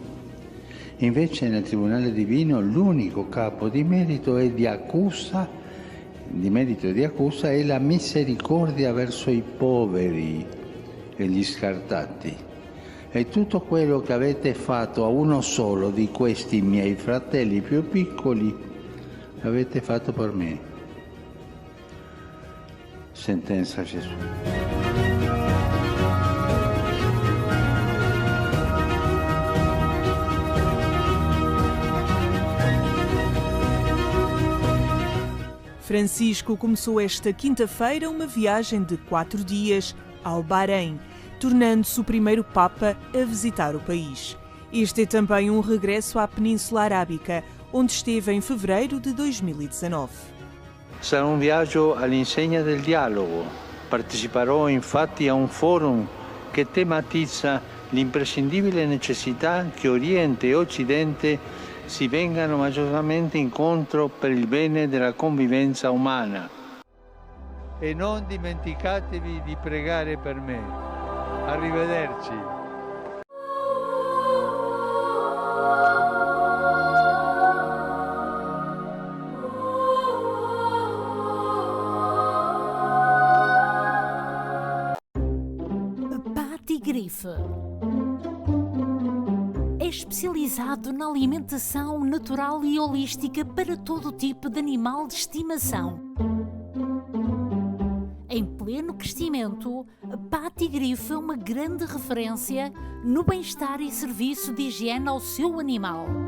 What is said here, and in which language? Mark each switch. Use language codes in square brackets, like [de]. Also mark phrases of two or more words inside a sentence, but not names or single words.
[it] Invece nel tribunale divino l'unico capo di merito e di accusa è la misericordia verso i poveri e gli scartati. E tutto quello che avete fatto a uno solo di questi miei fratelli più piccoli l'avete fatto per me. Sentenza Gesù. [pt] Francisco começou esta quinta-feira uma viagem de 4 dias ao Bahrein, tornando-se o primeiro Papa a visitar o país. Este é também um regresso à Península Arábica, onde esteve em fevereiro de 2019. [it] Sarà un viaggio all'insegna del dialogo. Parteciperò infatti a un forum che tematizza l'imprescindibile necessità che Oriente e Occidente si vengano maggiormente incontro per il bene della convivenza umana. E non dimenticatevi di pregare per me. Arrivederci. [pt] Patigrife é especializado na alimentação natural e holística para todo tipo de animal de estimação. Em pleno crescimento, Patigrife é uma grande referência no bem-estar e serviço de higiene ao seu animal.